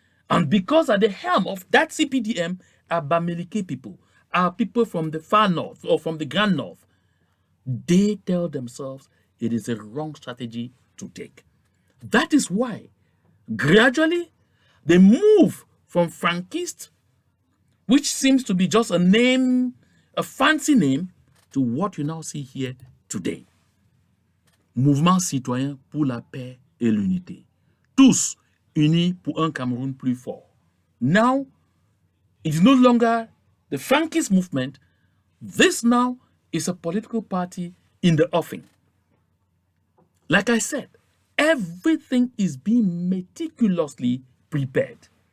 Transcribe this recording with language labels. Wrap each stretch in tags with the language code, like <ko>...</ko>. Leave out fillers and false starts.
<en>And because at the helm of that CPDM are Bamileke people, are people from the far north or from the Grand North, they tell themselves it is a wrong strategy to take. That is why gradually they move from Frankist, which seems to be just a name, a fancy name, to what you now see here today.</en> <fr>Mouvement citoyen pour la paix et l'unité. Tous unis pour un Cameroun plus fort.</fr> <en>Now, it is no longer the Frankist movement. This now is a political party in the offing. Like I said, everything is being meticulously prepared.</en>